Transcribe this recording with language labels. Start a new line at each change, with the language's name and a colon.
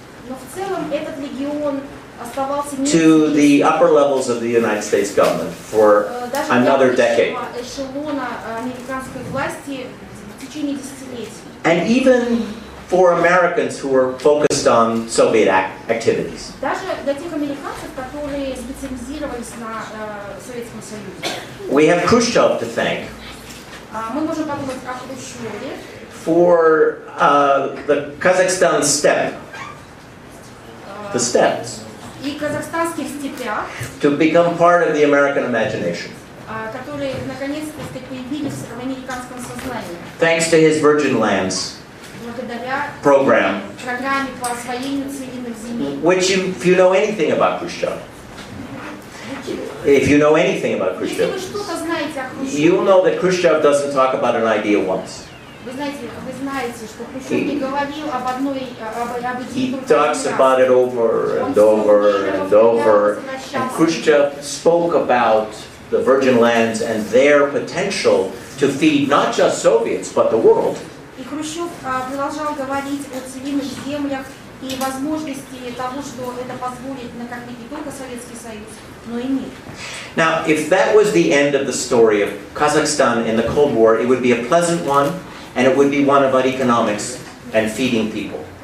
Russian: Но в целом этот регион оставался
English: to the upper levels of the United States government for another decade.
Russian: Эшелона американской власти в течение десятилетий.
English: And even for Americans who were focused on Soviet activities.
Russian: Даже для тех американцев, которые специализировались на Советском Союзе.
English: We have Khrushchev to thank
Russian: Мы можем подумать о Хрущеве.
English: for the Kazakhstan steppe, the steppes,
Russian: И казахстанских степях,
English: to become part of the American imagination.
Russian: которые наконец-то появились в американском сознании.
English: Thanks to his Virgin Lands
Russian: Благодаря
English: program,
Russian: программе по освоению целинных земель.
English: which if you know anything about Khrushchev, if you know anything about
Russian: Если вы
English: Khrushchev,
Russian: что-то знаете о Хрущеве,
English: you'll know that Khrushchev doesn't talk about an idea once.
Russian: вы знаете, что Хрущев не говорил об идее
English: He
Russian: только
English: talks
Russian: один
English: about
Russian: раз.
English: it over and over and over. And Khrushchev spoke about the Virgin Lands and their potential to feed not just Soviets, but the world.
Russian: И Хрущев продолжал говорить о целинных землях и возможности того, что это позволит накормить не только Советский Союз, но и мир.
English: Now, if that was the end of the story of Kazakhstan in the Cold War, it would be a pleasant one, and it would be one about economics and feeding people.